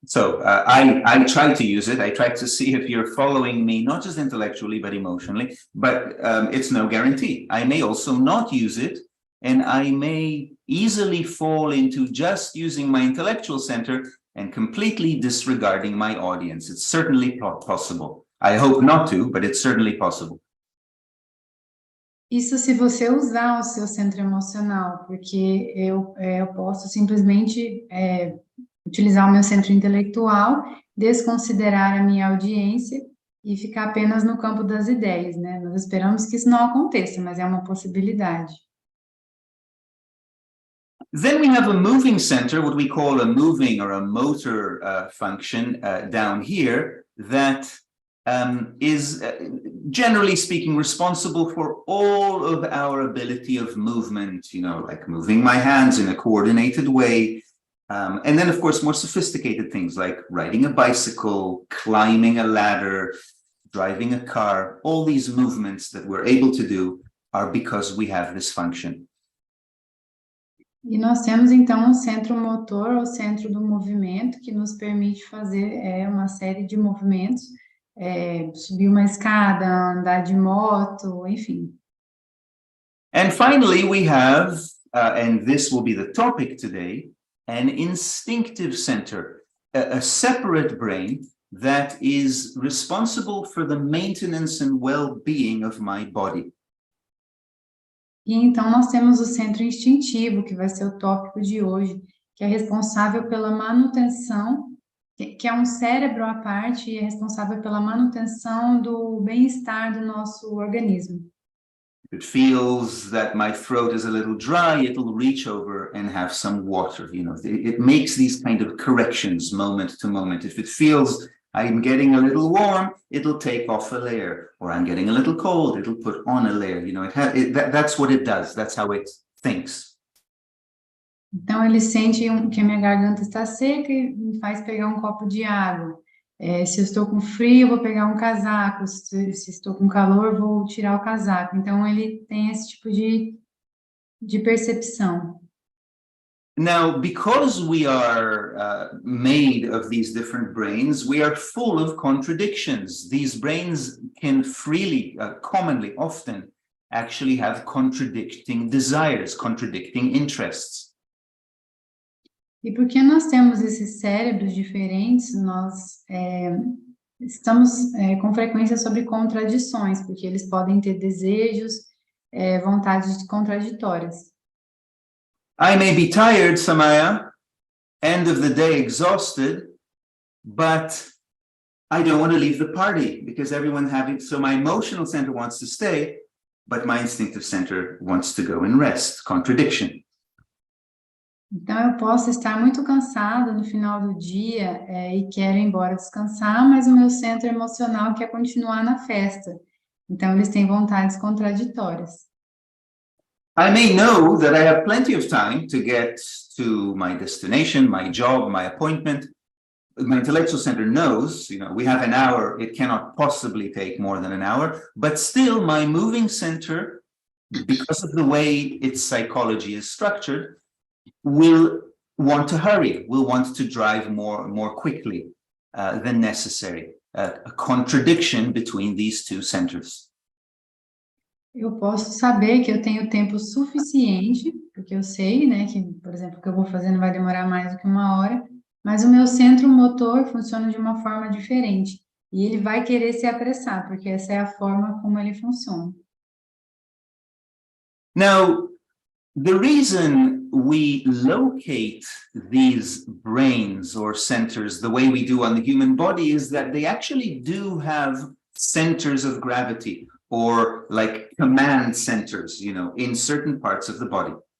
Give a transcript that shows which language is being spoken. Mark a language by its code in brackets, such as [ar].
[en] So I try to use it. I try to see if you're following me, not just intellectually, but emotionally, but it's no guarantee. I may also not use it, and I may easily fall into just using my intellectual center and completely disregarding my audience. It's certainly possible. I hope not to, but it's certainly possible. [pt] Isso se você usar o seu centro emocional, porque eu posso simplesmente utilizar o meu centro intelectual, desconsiderar a minha audiência e ficar apenas no campo das ideias, né? Nós esperamos que isso não aconteça, mas é uma possibilidade. [en] Then we have a moving center, what we call a moving or a motor function down here, that is, generally speaking, responsible for all of our ability of movement, you know, like moving my hands in a coordinated way. And then, of course, more sophisticated things like riding a bicycle, climbing a ladder, driving a car. All these movements that we're able to do are because we have this function. [pt] E nós temos, então, o centro motor, o centro do movimento, que nos permite fazer uma série de movimentos, subir uma escada, andar de moto, enfim. [en] And finally, we have, and this will be the topic today, an instinctive center, a separate brain that is responsible for the maintenance and well-being of my body. [pt] E então nós temos o centro instintivo, que vai ser o tópico de hoje, que é responsável pela manutenção, que é um cérebro à parte e é responsável pela manutenção do bem-estar do nosso organismo. [en] If it feels that my throat is a little dry, it'll reach over and have some water. You know, it makes these kind of corrections moment to moment. If it feels I'm getting a little warm, it'll take off a layer, or I'm getting a little cold, it'll put on a layer. You know, that's what it does. That's how it thinks. [pt] Então ele sente que a minha garganta está seca e me faz pegar um copo de água. Se eu estou com frio, eu vou pegar um casaco. Se estou com calor, eu vou tirar o casaco. Então ele tem esse tipo de percepção. [en] Now, because we are made of these different brains, we are full of contradictions. These brains can freely, commonly, often, actually have contradicting desires, contradicting interests. [pt] E porque nós temos esses cérebros diferentes, nós estamos com frequência sobre contradições, porque eles podem ter desejos, vontades contraditórias. [en] I may be tired, Samaya, end of the day exhausted, but I don't want to leave the party because everyone's having, so my emotional center wants to stay, but my instinctive center wants to go and rest. Contradiction. [pt] Então eu posso estar muito cansada no final do dia e quero ir embora descansar, mas o meu centro emocional quer continuar na festa. Então eles têm vontades contraditórias. [en] I may know that I have plenty of time to get to my destination, my job, my appointment. My intellectual center knows, you know, we have an hour, it cannot possibly take more than an hour, but still my moving center, because of the way its psychology is structured, will want to hurry, will want to drive more quickly than necessary. A contradiction between these two centers. [pt] Eu posso saber que eu tenho tempo suficiente, porque eu sei, né, que, por exemplo, o que eu vou fazer não vai demorar mais do que 1 hora, mas o meu centro motor funciona de uma forma diferente. E ele vai querer se apressar, porque essa é a forma como ele funciona. [en] Now, the reason we locate these brains or centers the way we do on the human body is that they actually do have centers of gravity, or like command centers, you know, in certain parts of the body.